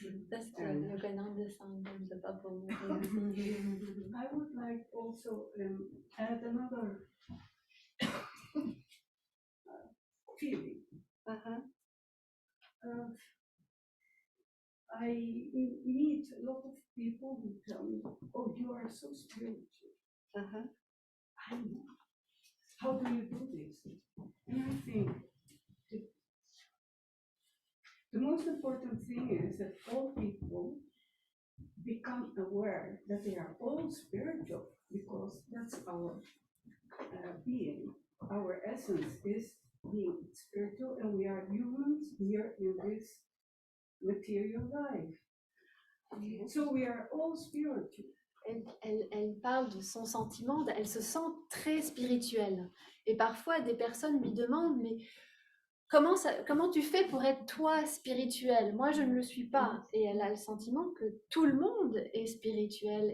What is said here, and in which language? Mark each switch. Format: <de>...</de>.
<fr>Parce que Yogananda symbole de pas pour mourir.</fr> <en>I would like also add another feeling. Uh-huh. I meet a lot of people who tell me, "Oh, you are so spiritual." Uh-huh. I know. How do you do this? And I think most important thing is that all people become aware that they are all spiritual, because that's our being. Our essence is being spiritual, and we are humans here in this material life. So we are all spiritual.</en> <fr>Elle parle de son sentiment, elle se sent très spirituelle. Et parfois, des personnes lui demandent, mais comment tu fais pour être toi spirituel? Moi, je ne le suis pas. Et elle a le sentiment que tout le monde est spirituel.</fr>